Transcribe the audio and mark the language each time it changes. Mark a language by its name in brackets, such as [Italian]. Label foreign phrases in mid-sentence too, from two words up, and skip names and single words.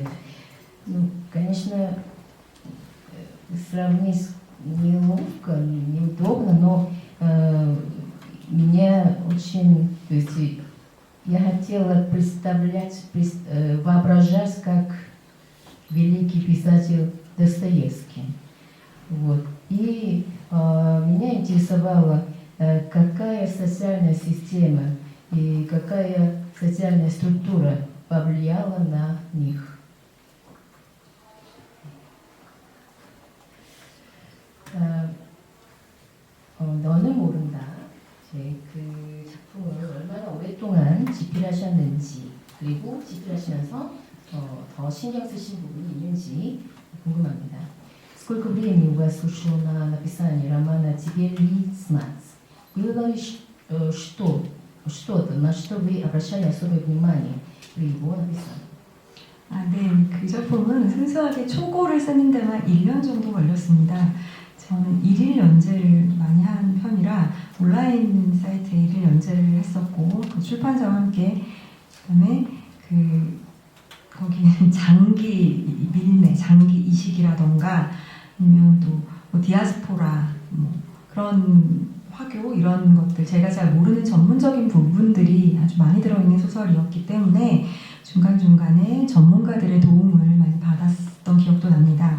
[Russian] Ну, конечно, сравнить неловко, неудобно, но меня очень, то есть я хотела воображать, как великий писатель Достоевский. Вот. И меня интересовало, какая социальная система и какая социальная структура повлияла на них. [Korean] 너는 모른다. 그 작품을 얼마나 오랫동안 집필하셨는지, 그리고 집필하시면서 더 신경 쓰신 부분이 있는지 궁금합니다. [Russian] Сколько времени у вас ушло на написание романа «Тебе ли знать»? Было ли что-то, на что вы обращали особое внимание при его написании? [Korean] 네. 그 작품은 순수하게 초고를 쓰는 데만 1년 정도 걸렸습니다. 저는 1일 연재를 많이 한 편이라 온라인 사이트에 1일 연재를 했었고 그 출판사와 함께 그다음에 거기는 장기 밀매, 장기 이식이라던가 아니면 또 뭐 디아스포라 뭐 그런 화교 이런 것들 제가 잘 모르는 전문적인 부분들이 아주 많이 들어있는 소설이었기 때문에 중간중간에 전문가들의 도움을 많이 받았던 기억도 납니다.